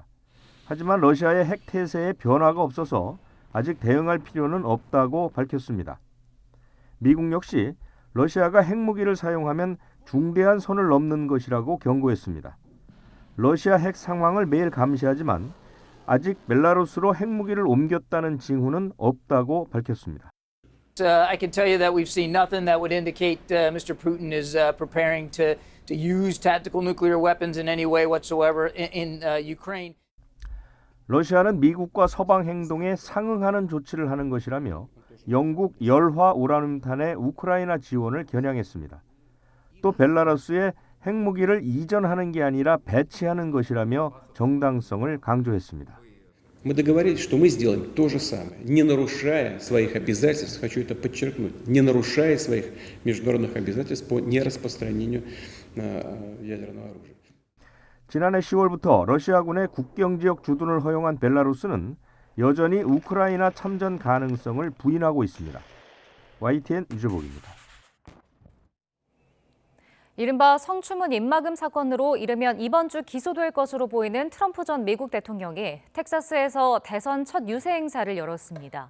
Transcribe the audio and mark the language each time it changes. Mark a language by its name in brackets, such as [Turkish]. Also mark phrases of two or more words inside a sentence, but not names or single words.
[Korean] 하지만 러시아의 핵 태세에 변화가 없어서 아직 대응할 필요는 없다고 밝혔습니다. 미국 역시 러시아가 핵무기를 사용하면 중대한 선을 넘는 것이라고 경고했습니다. 러시아 핵 상황을 매일 감시하지만 아직 벨라루스로 핵무기를 옮겼다는 징후는 없다고 밝혔습니다. [English] I can tell you that we've seen nothing that would indicate Mr. Putin is preparing to use tactical nuclear weapons in any way whatsoever in Ukraine. [Korean] 러시아는 미국과 서방 행동에 상응하는 조치를 하는 것이라며 영국 열화 우라늄탄의 우크라이나 지원을 겨냥했습니다. 또 벨라루스에 핵무기를 이전하는 게 아니라 배치하는 것이라며 정당성을 강조했습니다. [Russian] Мы договорились, что мы сделаем то же самое, не нарушая своих обязательств, хочу это подчеркнуть, не нарушая своих международных обязательств по нераспространению ядерного оружия. [Korean] 지난해 10월부터 러시아군의 국경지역 주둔을 허용한 벨라루스는 여전히 우크라이나 참전 가능성을 부인하고 있습니다. YTN 유재복입니다. 이른바 성추문 입막음 사건으로 이르면 이번 주 기소될 것으로 보이는 트럼프 전 미국 대통령이 텍사스에서 대선 첫 유세 행사를 열었습니다.